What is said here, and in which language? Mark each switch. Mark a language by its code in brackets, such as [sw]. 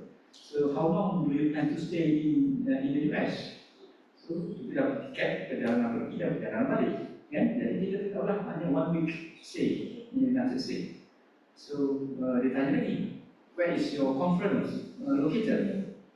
[en] So how long do you plan to stay in the US? [ms] So kita dapat tiket, perjalanan pergi dan perjalanan balik. Jadi kita tahulah hanya [en] 1 week stay in the United States. So [ms] dia tanya lagi, [en] where is your conference located?